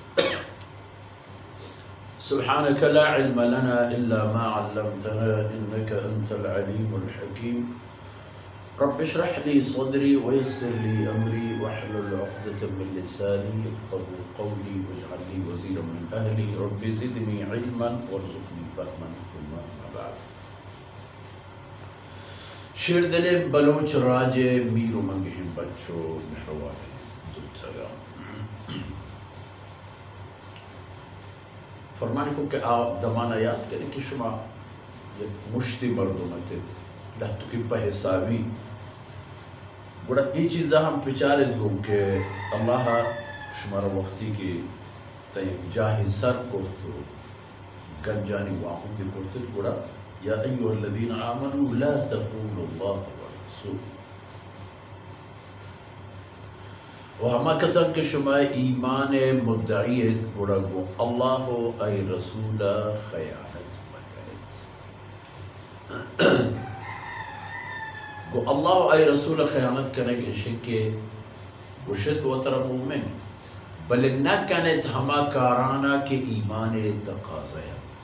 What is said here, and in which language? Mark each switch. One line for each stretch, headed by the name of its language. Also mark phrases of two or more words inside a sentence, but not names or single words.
Arabic: سبحانك لا علم لنا إلا ما علمتنا إنك أنت العليم الحكيم. رب اشرح لي صدري ويسر لي أمري واحلل عقدة من لساني يفقهوا قولي واجعل لي وزيرا من أهلي رب زدني علما وارزقني فهما ثم أما بعد.
Baluchi: شیر دل بلوچ راجے میرو منگہم بچو مہروانے دوتگا فرمانے کو کہ آپ دمانہ یاد کریں کہ شما مشتی مردمتت لہتو کی پہ حسابی گوڑا ای چیزا ہم پچارت گو کہ اللہ شمارا وقتی کی تیم جاہی سر کرتو گنجانی واہم دی کرتت گوڑا
Arabic: یا ایوہ الذین آمنوا لا تخونوا اللہ والرسول.
Baluchi: و ہما کسان کہ شما ایمان مدعیت گوڑا گو اللہ ای رسول خیانت مکنت گو اللہ ای رسول خیانت کنگ اشکے گوشت و تر مومن بل نہ کنت ہما کارانا کے ایمان تقاضیت